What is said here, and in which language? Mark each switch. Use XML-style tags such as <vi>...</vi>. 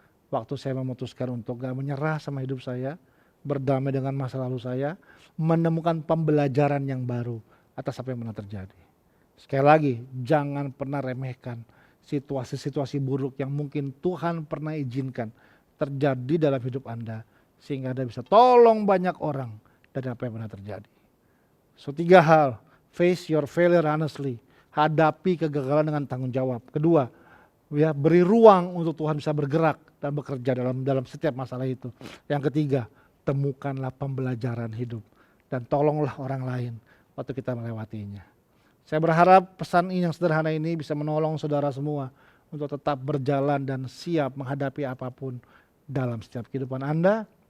<id>Waktu saya memutuskan untuk gak menyerah sama hidup saya, berdamai dengan masa lalu saya, menemukan pembelajaran yang baru atas apa yang pernah terjadi. Sekali lagi, jangan pernah remehkan situasi-situasi buruk yang mungkin Tuhan pernah izinkan terjadi dalam hidup Anda. Sehingga Anda bisa tolong banyak orang dari apa yang pernah terjadi.</id> <en>So</en> <id>3 hal,</id> <en>face your failure honestly.</en> <id>Hadapi kegagalan dengan tanggung jawab. Kedua, ya, beri ruang untuk Tuhan bisa bergerak dan bekerja dalam setiap masalah itu. Yang ketiga, temukanlah pembelajaran hidup. Dan tolonglah orang lain waktu kita melewatinya. Saya berharap pesan ini yang sederhana ini bisa menolong saudara semua untuk tetap berjalan dan siap menghadapi apapun dalam setiap kehidupan Anda.</id>